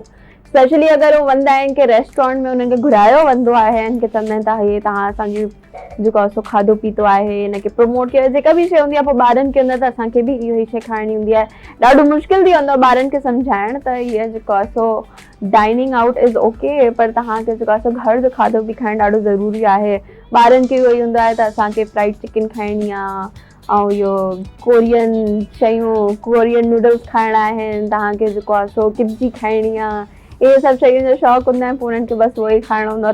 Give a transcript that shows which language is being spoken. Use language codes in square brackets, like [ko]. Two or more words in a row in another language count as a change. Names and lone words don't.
[sd] स्पेशली अगरि उहे वेंदा आहिनि की रेस्टोरेंट में उन्हनि खे घुरायो वेंदो आहे, हिनखे चवंदा आहिनि त हे तव्हां असांजी जेको आहे सो खाधो पीतो आहे हिनखे प्रमोट कयो, जेका बि शइ हूंदी आहे, पोइ ॿारनि खे अंदरि त असांखे बि इहो ई शइ खाइणी हूंदी आहे। ॾाढो मुश्किल थी वेंदो आहे ॿारनि खे सम्झाइण त हीअ जेको आहे सो [en] dining out is OK, [sd] पर तव्हांखे जेको आहे सो घर जो खाधो बि खाइणु ॾाढो ज़रूरी आहे। ॿारनि खे इहो ई हूंदो आहे त असांखे [en] fried chicken [sd] खाइणी आहे ऐं इहो कोरियन शयूं, [en] Korean noodles [sd] खाइणा आहिनि, तव्हांखे जेको आहे सो किमची खाइणी आहे। इहे सभु शयुनि जो शौक़ु हूंदा आहिनि, पोइ उन्हनि खे बसि उहो ई खाइणो हूंदो आहे।